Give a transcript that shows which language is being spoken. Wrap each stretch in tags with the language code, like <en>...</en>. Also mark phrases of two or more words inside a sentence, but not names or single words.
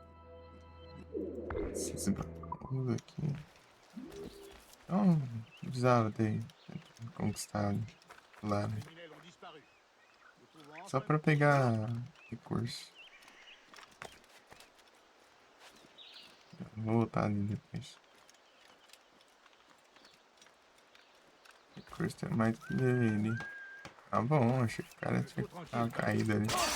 <pt>Esses baús aqui. Então, precisava ter conquistado lá, né?</pt> <fr>Les criminels ont disparu. Nous pouvons</fr> <pt>Só</pt> <fr>enfin...</fr> <pt>pra pegar recurso. Vou voltar ali depois. Recurso tem mais que ele. Tá bom, achei que o cara tinha que dar uma caída ali.</pt>